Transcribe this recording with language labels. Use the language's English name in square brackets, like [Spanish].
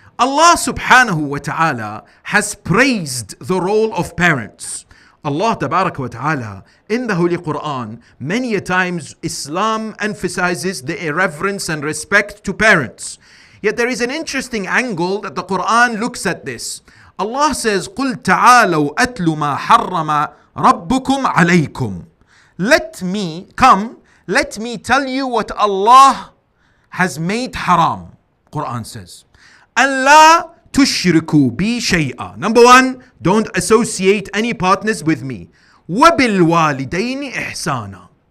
[English] Allah subhanahu wa ta'ala has praised the role of parents. Allah tabarak wa ta'ala in the Holy Quran, many a times Islam emphasizes the reverence and respect to parents. Yet there is an interesting angle that the Quran looks at this. Allah says, [Arabic] قُلْ تَعَالَوْا أَتْلُ مَا حَرَّمَ رَبُّكُمْ عَلَيْكُمْ. [English] Let me tell you what Allah has made haram. Quran says, Allah [Arabic] tushriku bi shay'a. [English] Number one, don't associate any partners with me. [Arabic] وَبِالْوَالِدَيْنِ إِحْسَانًا.